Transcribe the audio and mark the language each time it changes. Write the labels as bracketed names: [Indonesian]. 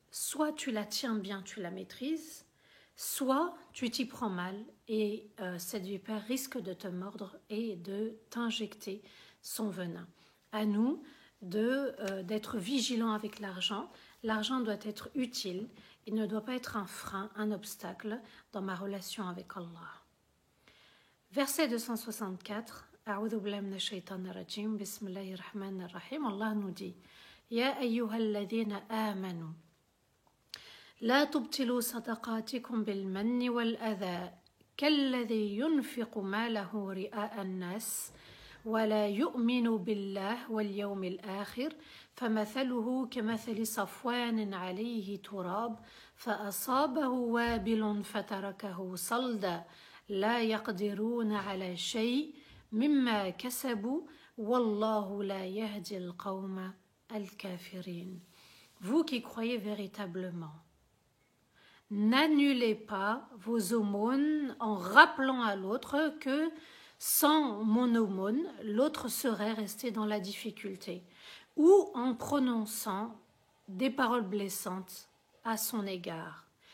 [French] Soit tu la tiens bien, tu la maîtrises, soit tu t'y prends mal et cette vipère risque de te mordre et de t'injecter son venin. À nous d'être vigilants avec l'argent. L'argent doit être utile, il ne doit pas être un frein, un obstacle dans ma relation avec Allah. Verset 264, [Arabic] أعوذ بالله من الشيطان الرجيم بسم الله الرحمن الرحيم. [French] Allah nous dit [Arabic] يا أيها الذين آمنوا لا تبطلوا صدقاتكم بالمن والأذى كالذي ينفق ماله رئاء الناس ولا يؤمن بالله واليوم الآخر فمثله كمثل صفوان عليه تراب فأصابه وابل فتركه صلدا لا يقدرون على شيء مما كسبوا والله لا يهدي القوم الكافرين. [French] Vous qui croyez véritablement, n'annulez pas vos aumônes en rappelant à l'autre que sans mon aumône, l'autre serait resté dans la difficulté, ou en prononçant des paroles blessantes à son égard.